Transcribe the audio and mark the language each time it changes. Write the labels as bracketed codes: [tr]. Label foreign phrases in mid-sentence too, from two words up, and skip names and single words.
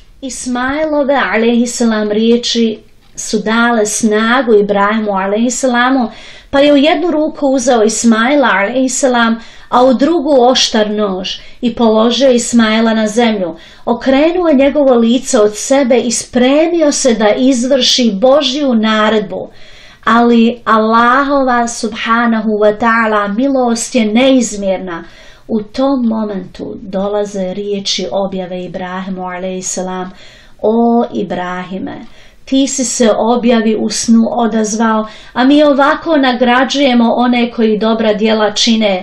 [bs] Ismailove alejhissalam riječi su dale snagu Ibrahimu alejhissalamu, pa je u jednu ruku uzeo Ismaila alejhissalam, a u drugu oštar nož i položio Ismaila na zemlju, okrenuo njegovo lice od sebe i spremio se da izvrši Božju naredbu. Ali Allahova [ar] سبحانه وتعالى [bs] milost je neizmjerna. U tom momentu dolaze riječi objave Ibrahimu alejhissalam: o Ibrahime, ti si se objavi u snu odazvao, a mi ovako nagrađujemo one koji dobra djela čine.